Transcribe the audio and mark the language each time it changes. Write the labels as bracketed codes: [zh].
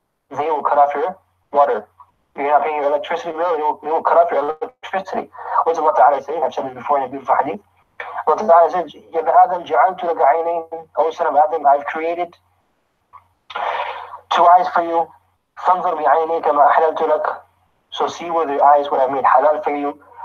[en] They will cut off your water. You're not paying your electricity bill, they will cut off your electricity. What does Allah Ta'ala say? I've said this before in a beautiful hadith. Allah Ta'ala says, [ar] Ya Adam, ja'altu laka aynayn, [en] O son of Adam, I've created 2 eyes for you. [ar] فانظر بعينيك ما أحللت لك. [en] So see with your eyes what I've made halal for you.